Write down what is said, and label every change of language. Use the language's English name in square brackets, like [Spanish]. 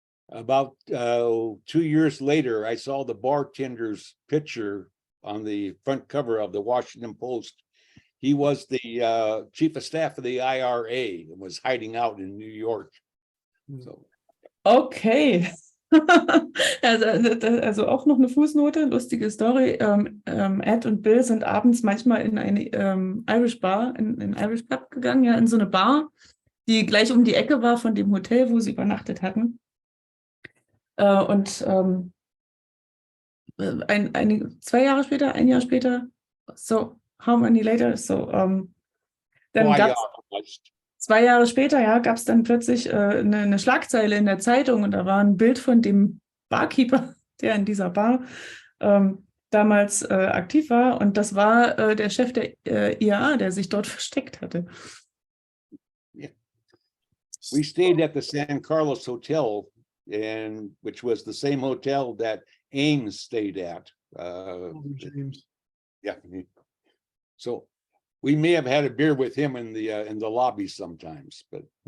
[English] About 2 years later, I saw the bartender's picture on the front cover of the Washington Post. He was the chief of staff of the IRA and was hiding out in New York. So. Okay. [German] Also auch noch eine Fußnote, lustige Story. Ed und Bill sind abends manchmal in eine Irish Bar, in Irish Pub gegangen, ja, in so eine Bar, die gleich um die Ecke war von dem Hotel, wo sie übernachtet hatten. Und 2 Jahre später, 1 Jahr später, so, [English] how many later, [German] so, dann gab es 2 Jahre später, ja, gab es dann plötzlich eine Schlagzeile in der Zeitung und da war ein Bild von dem Barkeeper, der in dieser Bar damals aktiv war, und das war der Chef der IRA, der sich dort versteckt hatte. [English] Yeah. We stayed at the San Carlos Hotel, which was the same hotel that Ames stayed at. James. Yeah. So we may have had a beer with him in the lobby sometimes, but.